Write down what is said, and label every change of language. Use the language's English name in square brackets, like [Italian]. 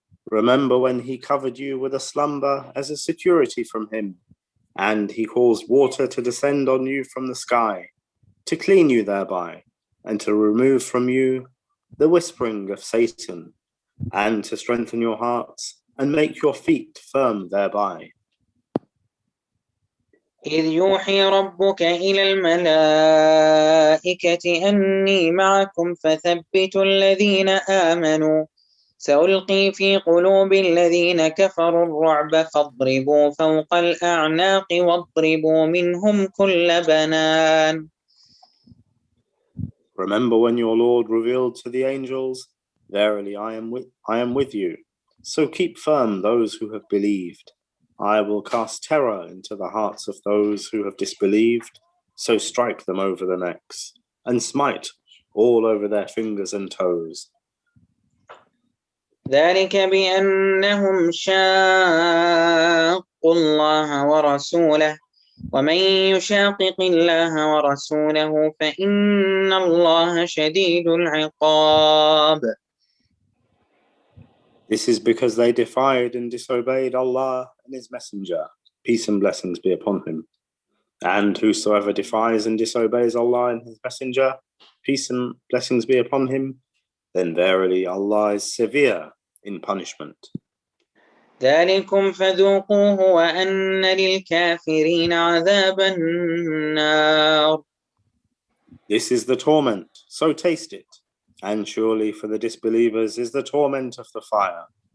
[English] Remember when he covered you with a slumber as a security from him, and he caused water to descend on you from the sky, to clean you thereby, and to remove from you the whispering of Satan, and to strengthen your hearts and make your feet firm thereby. [Arabic] إذ يوحي ربك إلى الملائكة أني معكم فثبتوا الذين آمنوا سألقي في قلوب الذين كفروا الرعب فاضربوا فوق الأعناق واضربوا منهم كل بنان. [English] Remember when your Lord revealed to the angels, verily I am with you. So keep firm those who have believed. I will cast terror into the hearts of those who have disbelieved. So strike them over the necks and smite all over their fingers and toes. [Arabic] ذلك بأنهم شاقوا الله ورسوله ومن يشاقق الله ورسوله فإن الله شديد العقاب. [English] This is because they defied and disobeyed Allah and His Messenger, peace and blessings be upon him. And whosoever defies and disobeys Allah and His Messenger, peace and blessings be upon him, then verily Allah is severe in punishment. [Arabic] ذلكم فذوقوه وأن للكافرين عذاب النار. [English] This is the torment, so taste it. And surely for the disbelievers is the torment of the fire.